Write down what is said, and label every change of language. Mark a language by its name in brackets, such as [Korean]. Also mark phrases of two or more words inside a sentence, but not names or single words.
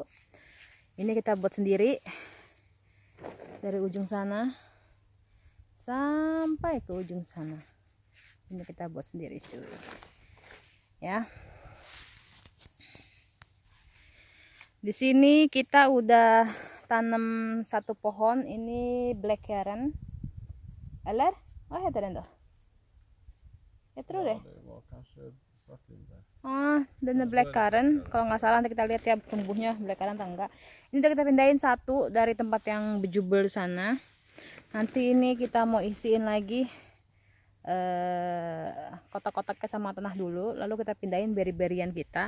[Indonesian] Ini kita buat sendiri dari ujung sana sampai ke ujung sana. Ini kita buat sendiri cuy ya. Di sini kita udah tanam satu pohon, ini blackcurrant. [Swedish] Eller? Vad heter den då? Jag tror det. [Indonesian] Dan blackcurrant. Kalau nggak salah nanti kita lihat ya tumbuhnya blackcurrant atau enggak. Ini udah kita pindahin satu dari tempat yang bejubel sana. Nanti ini kita mau isiin lagi kotak-kotaknya sama tanah dulu, lalu kita pindahin beri-berian kita.